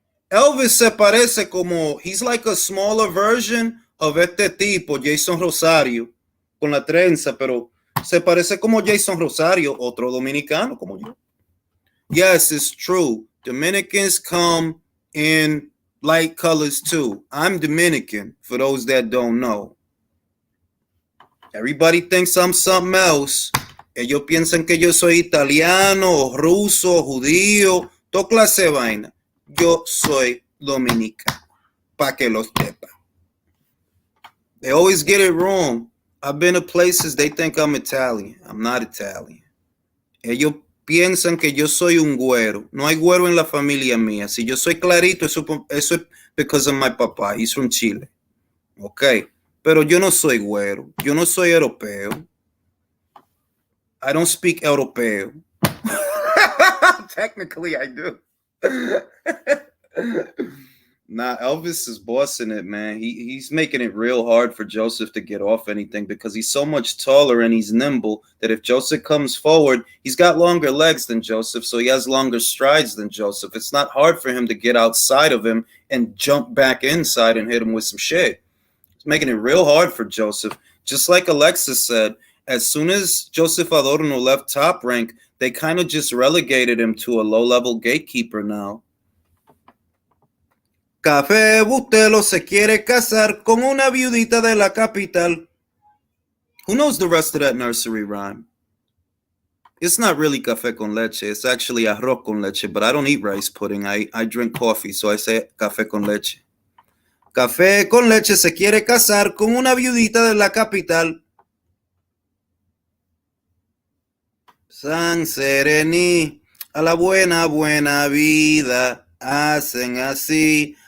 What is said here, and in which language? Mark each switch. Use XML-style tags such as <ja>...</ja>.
<es>Elvis se parece como,</es> <en>he's like a smaller version of</en> <es>este tipo, Jason Rosario, con la trenza, pero se parece como Jason Rosario, otro dominicano como yo.</es> <en>Yes, it's true. Dominicans come in light colors too. I'm Dominican, for those that don't know. Everybody thinks I'm something else.</en> <es>Ellos piensan que yo soy italiano, ruso, judío, toda clase de vaina. Yo soy dominicano, pa' que lo sepa.</es> <en>They always get it wrong. I've been to places they think I'm Italian. I'm not Italian.</en> <es>Ellos piensan que yo soy un güero. No hay güero en la familia mía. Si yo soy clarito, eso es</es> <en>because of my papá. He's from Chile. Okay.</en> <es>Pero yo no soy güero. Yo no soy europeo.</es> <en>I don't speak</en> <es>europeo.</es> <en>Technically, I do. Nah, Elvis is bossing it, man. He's making it real hard for Joseph to get off anything because he's so much taller and he's nimble that if Joseph comes forward, he's got longer legs than Joseph, so he has longer strides than Joseph. It's not hard for him to get outside of him and jump back inside and hit him with some shit. It's making it real hard for Joseph. Just like Alexis said, as soon as Joseph Adorno left Top Rank, they kind of just relegated him to a low-level gatekeeper now.</en> <es>Café Bustelo se quiere casar con una viudita de la capital.</es> <en>Who knows the rest of that nursery rhyme? It's not really café con leche. It's actually arroz con leche, but I don't eat rice pudding. I drink coffee, so I say café con leche.</en> <es>Café con leche se quiere casar con una viudita de la capital. San Serení, a la buena, buena vida, hacen así.</es>